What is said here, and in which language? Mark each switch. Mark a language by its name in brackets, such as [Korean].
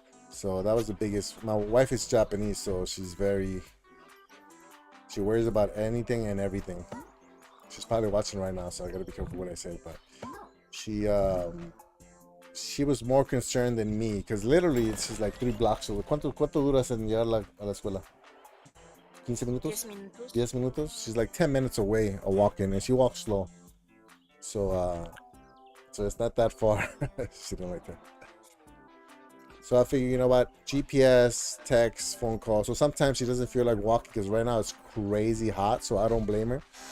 [English] So that was the biggest. My wife is Japanese, so she worries about anything and everything. She's probably watching right now, so I gotta be careful what I say. But she was more concerned than me, because literally she's like 3 blocks away. [Spanish] ¿Cuánto duras en llegar a la escuela? 15 minutos? 10 minutos. 10 minutos? [English] She's like 10 minutes away a walking, and she walks slow. So it's not that far. She didn't like that. So I figure, you know what? GPS, text, phone call. So sometimes she doesn't feel like walking because right now it's crazy hot. So I don't blame her.